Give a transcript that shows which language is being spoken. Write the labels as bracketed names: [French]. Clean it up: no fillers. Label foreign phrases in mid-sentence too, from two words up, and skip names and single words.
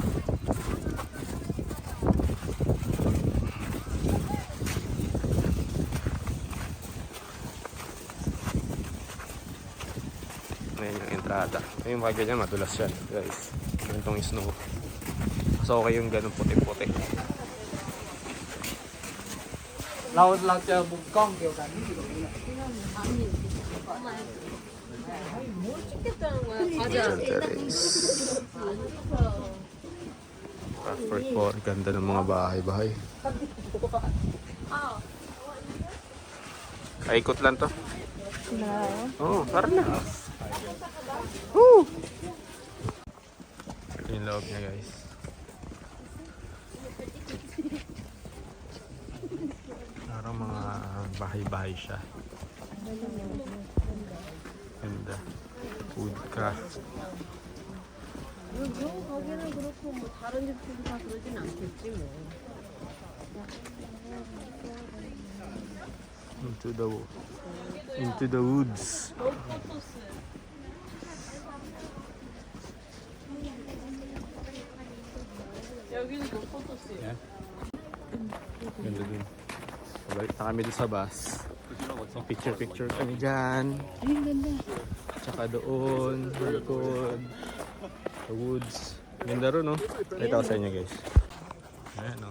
[Filipino] Ayan yung entrada. Ayun, mga ganyan, madulas yan guys. Ganitong snow. So okay yung ganun puti-puti. [Thai] เราเจอมุมกล้องเดียวกันที่อยู่ตรงนี้ [Filipino] Nigel Terrace. Bradford po. Ganda ng mga bahay-bahay. Kaikot lang to. Oo, tara na. Woo! Ito yung loob niya guys. Parang mga bahay-bahay siya. Ganda. Woodcraft. [Korean] 거기는 그렇고 뭐 다른 집들도 다 그러진 않겠지 뭐. [English] Into the woods. [Korean] 여기는 뭐 포토스예요? [Filipino] Ganda dun. Balik na kami dun sa bus. Picture kami dyan. Ay, ganda. Tsaka doon, sa likod, sa woods. Ganda ron, no? Ito ko sa inyo, guys. Ayan, no?